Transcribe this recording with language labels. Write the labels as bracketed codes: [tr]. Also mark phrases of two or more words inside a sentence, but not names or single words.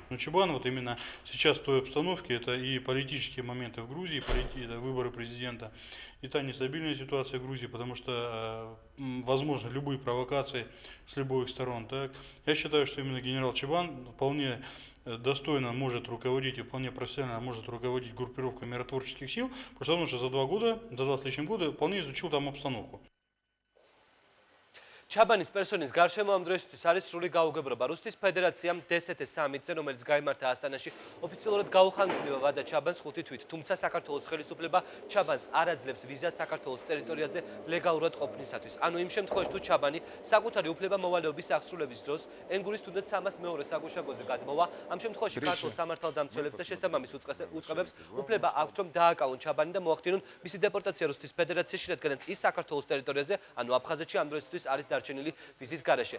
[ru] Но Чабан вот именно сейчас в той обстановке, это и политические моменты в Грузии, это выборы президента, и та нестабильная ситуация в Грузии, потому что возможны любые провокации с любых сторон. Так? Я считаю, что именно генерал Чабан вполне достойно может руководить и вполне профессионально может руководить группировкой миротворческих сил, потому что за 2 с лишним года вполне изучил там обстановку. [ka] ჩაბანის პერსონის გარშემო ამ დროისთვის არის სრული გაუგებრობა. რუსეთის ფედერაციამ DST სამიტზე, რომელიც გაიმართა ასტანაში, ოფიციალურად გაუხანგრძლива ვადა ჩაბანს 5 თვით, თუმცა საქართველოს ხელისუფლება ჩაბანს არ აძლევს ვიზას საქართველოს ტერიტორიაზე ლეგალურად ყოფნისათვის. ანუ იმ შემთხვევაში, თუ ჩაბანი საკუთარი უფლება-მოვალეობის აღსრულების დროს ენგურის თუნდაც 302 საგუშაგოზე გადმოვა, ამ შემთხვევაში ქართულ სამართალდამცველებს და შესაბამის უწყებებს უფლება აქვთ, რომ დააკავონ ჩაბანი და მოახდინონ მისი დეპორტაცია რუსეთის ფედერაციაში, რადგანაც ის საქართველოს ტერიტორიაზე, ანუ აფხაზეთში ამ დროისთვის არის დარჩენილი ვიზის გარეშე.